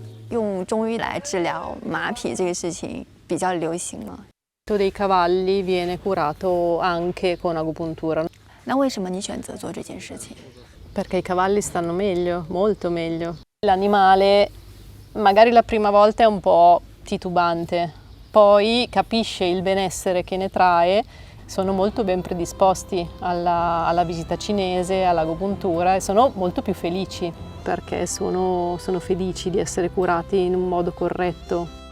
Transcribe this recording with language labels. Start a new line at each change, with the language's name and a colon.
Chinese: 用中医来治疗马匹这个事情比较流行吗？
Italian: Dei cavalli viene curato anche con agopuntura.
Chinese: 那为什么你选择做这件事情？
Italian: Perché i cavalli stanno meglio, molto meglio. L'animale magari la prima volta è un po' titubante, poi capisce il benessere che ne trae, sono molto ben predisposti alla visita cinese, all'agopuntura e sono molto più felici perché sono felici di essere curati in un modo corretto.